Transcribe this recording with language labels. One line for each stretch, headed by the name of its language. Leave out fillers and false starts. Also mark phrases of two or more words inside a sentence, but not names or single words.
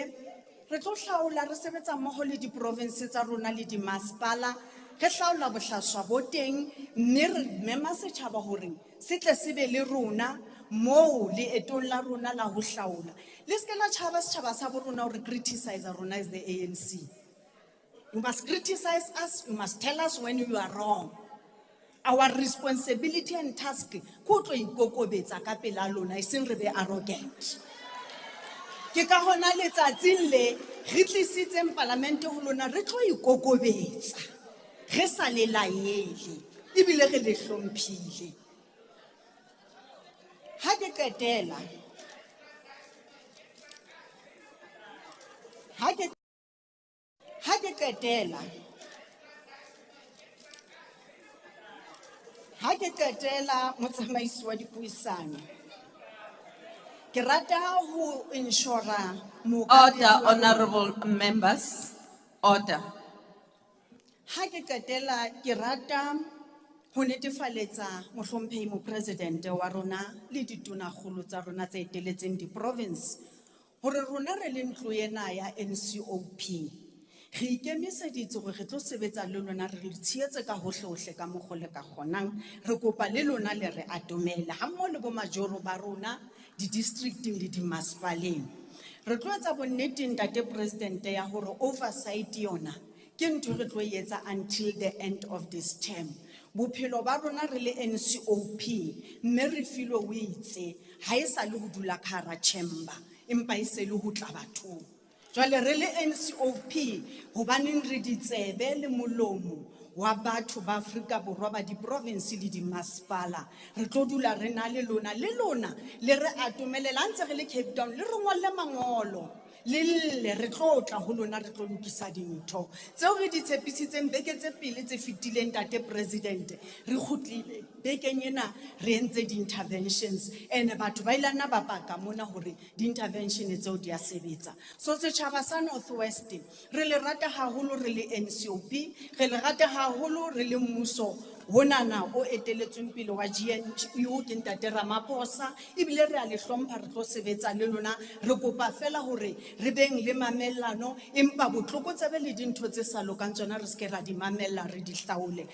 Southern Sotho: Re tlo hlaola re sebetsa mmoho le di-province tsa rona le di-masipala re hlaola bohlaswa bo teng mme re mema setjhaba hore se tle se be le rona moo leetong la rona la ho hlaola. Le se la tjhaba setjhaba sa bo rona hore criticize rona
English: as the ANC. You must criticize us, you must tell us when you are wrong. Our responsibility and task
Southern Sotho: ko tlo ikokobetsa ka pela lona e seng re be arrogant. Ke ka hona letsatsing le re tlisitseng parlamente ho lona re tlo ikokobetsa re sa le laele ebile re le hlomphile. Ha ke qetela motsamaisi wa dipuisano ke rata ho insura
English: Order, honorable members. Order.
Southern Sotho: Ha ke qetela ke rata ho netefaletsa mohlomphehi mo president wa rona le ditonakgolo tsa rona tse eteletseng di-province hore rona re le ntlo ena ya NCOP re ikemiseditse hore re tlo sebetsa le lona re le tshehetse ka hohle ka mokgo le ka kgonang. Re kopa le lona le re atomela ha mmoho le bo majoro ba rona di-districting le di-masipaleng. Re tlo etsa bonnete ntate president ya hore oversight yona ke ntho re tlo etsa
English: until the end of this term.
Southern Sotho: Bophelo ba rona re le NCOP mme re filwe o itse ha e sa le ho dula ka hara chamber empa e se le ho tla bathong. Jwale re le NCOP hobaneng re ditsebe le molomo wa batho ba Afrika Borwa ba di-province le di-masipala re tlo dula re na le lona le re atomelela ntse re le Cape Town le re ngolle mangolo le re tlo tla ho lona re tlo lokisa dintho tseo re di tshepisitseng beke tse pele tse fetileng ntate president re kgutlile bekeng ena re entse di-interventions and batho ba ilana ba paka mona hore di-intervention tseo di a sebetsa. So setjhaba sa North West re le rata haholo re le NCOP re le rata haholo re le mmuso honana o eteletsweng pele wa GNU ke ntate Ramaphosa ebile re a le hlompha re tlo sebetsa le lona re kopa fela hore re beng le mamellano empa botlokotsebe le dintho tse sa lokang tsona re ske ra di mamella re di hlaole.